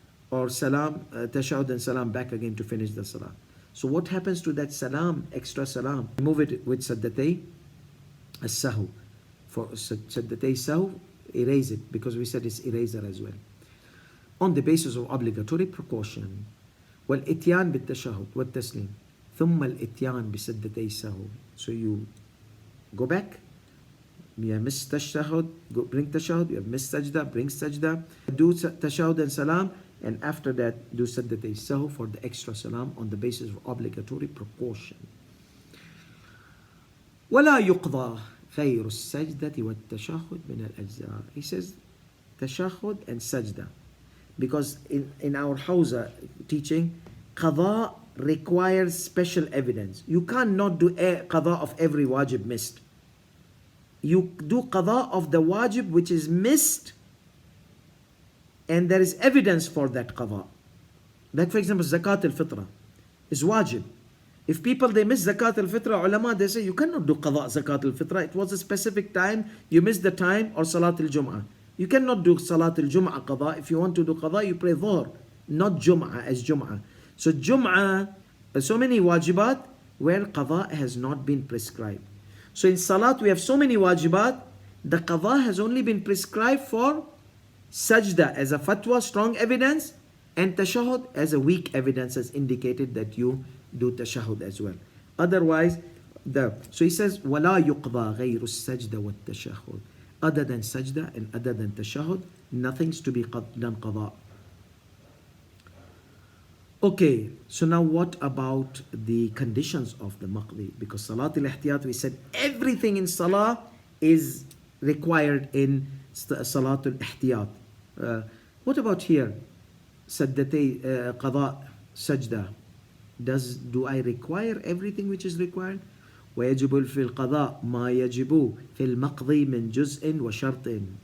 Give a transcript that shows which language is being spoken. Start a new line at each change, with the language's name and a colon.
English: Or salam, tashahhud and salam back again to finish the salah. So what happens to that salam, extra salam? Remove it with sajdatay as-sahw. For sajdatay sahw, erase it, because we said it's eraser as well. On the basis of obligatory precaution.
Arabic: والإتيان بالتشهد والتسليم ثم الإتيان بسجدتي السهو.
English: So you go back, you have missed tashahhud, bring tashahhud, you have missed sajda, bring sajda, do tashahhud and salam, and after that do sajdatay sahw for the extra salam on the basis of obligatory precaution.
Arabic: ولا يقضى غير السجدة والتشهد من الأجزاء.
English: He says tashahhud and sajda. Because in our Hausa teaching, qada requires special evidence. You cannot do a qada of every wajib missed. You do qada of the wajib which is missed and there is evidence for that qada. Like for example, zakat al-fitra is wajib. If people they miss zakat al-fitra, ulama they say you cannot do qada zakat al-fitra. It was a specific time, you missed the time, or salat al-jum'ah. You cannot do salat al-jum'ah qada. If you want to do qada, you pray dhuhr, not jum'ah as jum'ah. So jum'ah, so many wajibat where qada has not been prescribed. So in salat we have so many wajibat, the qada has only been prescribed for sajda as a fatwa, strong evidence, and tashahud as a weak evidence has indicated that you do tashahud as well. Otherwise, so he says,
Arabic: وَلَا يُقْضَى غَيْرُ السَّجْدَ وَالتَّشَهُدِ.
English: Other than sajda and other than tashahud, nothing's to be done qada. Okay, so now what about the conditions of the maqdi? Because Salaat L10, we said everything in Salah is required in Salaat L10. What about here? Sajdatay qada sajda. Do I require everything which is required?
Arabic: ويجب في القضاء ما يجب في المقضي من جزء وشرط.